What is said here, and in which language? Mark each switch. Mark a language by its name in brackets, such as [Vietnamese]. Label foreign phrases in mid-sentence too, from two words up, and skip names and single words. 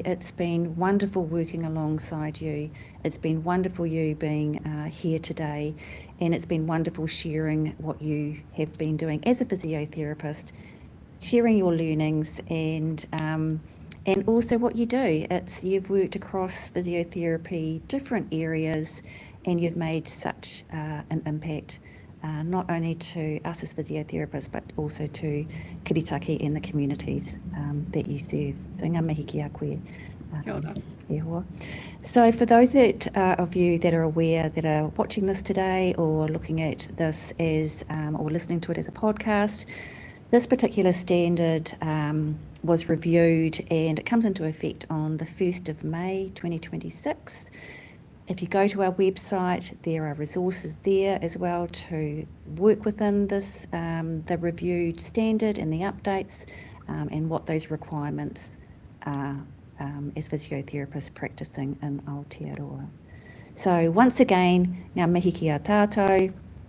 [English] It's been wonderful working alongside you. It's been wonderful you being here today, and it's been wonderful sharing what you have been doing as a physiotherapist, sharing your learnings and also what you do. You've worked across physiotherapy, different areas, and you've made such an impact. Not only to us as physiotherapists, but also to kiritaki and the communities that you serve. [Māori] So ngā mihi ki a koe. Kia ora. E hoa. [English] So for those of you that are aware that are watching this today or looking at this as or listening to it as a podcast, this particular standard was reviewed and it comes into effect on the 1st of May 2026. If you go to our website, there are resources there as well to work within this, the reviewed standard and the updates and what those requirements are as physiotherapists practicing in Aotearoa. So once again, [Māori] ngā mihi ki a tātou.